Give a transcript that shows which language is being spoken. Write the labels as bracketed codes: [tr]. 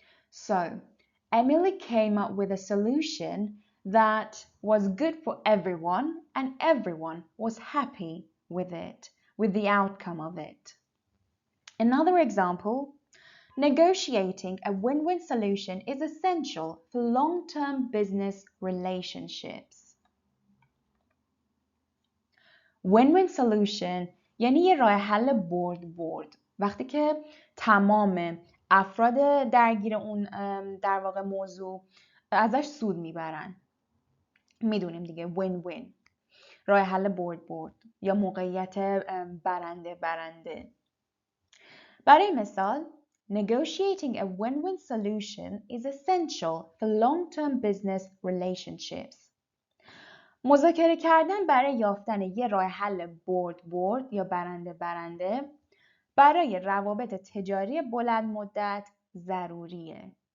[en] So, Emily came up with a solution that was good for everyone and everyone was happy with it, with the outcome of it. Another example, negotiating a win-win solution is essential for long-term business relationships. Win-win solution [fa] یعنی یه راه حل برد. وقتی که تمام افراد درگیر اون در واقع موضوع ازش سود میبرن. میدونیم دیگه win-win. راه حل برد یا موقعیت برنده. برای مثال [en] Negotiating a win-win solution is essential for long-term business relationships. [fa] مذاکره کردن برای یافتن یه راه حل برد یا برنده برای روابط تجاری بلند مدت ضروریه.